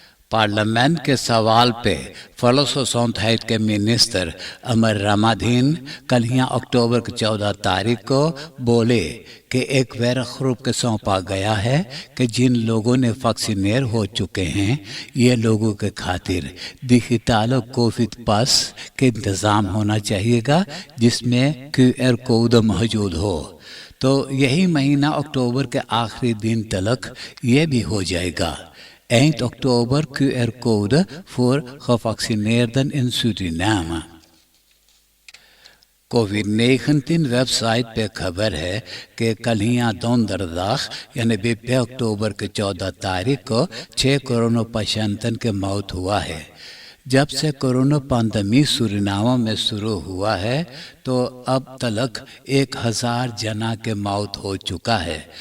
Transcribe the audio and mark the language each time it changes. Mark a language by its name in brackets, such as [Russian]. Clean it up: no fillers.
[Hindi] Parliament के सवाल पे फलोसोसोंथाइट के मिनिस्टर अमर रामाधीन कल यहाँ अक्टूबर के 14 तारीख को बोले कि एक वेरख्रुप के सौंपा गया है कि जिन लोगों ने वैक्सीनेट हो चुके हैं ये लोगों के खातिर डिजिटल कोविड पास के इंतज़ाम होना चाहिएगा जिसमें QR कोड मौजूद हो। तो यही महीना अक्टूबर के आखिरी दिन तक ये भी हो जाएगा। [Dutch] Eind oktober QR-code voor gevaccineerden in Suriname। [Hindi] Covid website पे खबर है कि कल यहाँ दोंदरदाख यानी 20 अक्टूबर के 14 तारीख को 6 कोरोना पेशेंटन के मौत हुआ है। जब से कोरोना पैंडेमिक सूरीनाम में शुरू हुआ है तो अब तक 1000 जना के मौत हो चुका है।